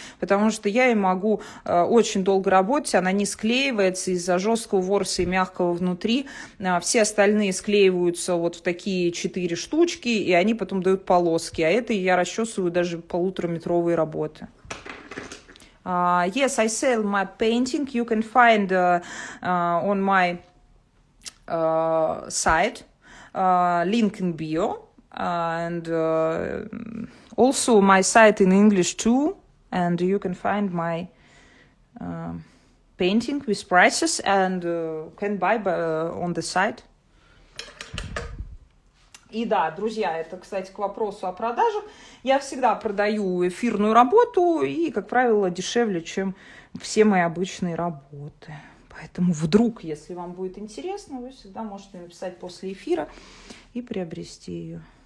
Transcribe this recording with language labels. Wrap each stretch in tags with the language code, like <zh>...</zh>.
<ru>Потому что я и могу очень долго работать. Она не склеивается из-за жесткого ворса и мягкого внутри. Все остальные склеиваются вот в такие 4 штучки, и они потом дают полоски. А это я расчесываю даже полутораметровые работы.</ru> <en>Yes, I sell my painting. You can find on my site, link in bio, and also my site in English too, and you can find my painting with prices and can buy on the site.</en> <ru>И да, друзья, это, кстати, к вопросу о продажах. Я всегда продаю эфирную работу и, как правило, дешевле, чем все мои обычные работы. Поэтому вдруг, если вам будет интересно, вы всегда можете написать после эфира и приобрести ее.</ru>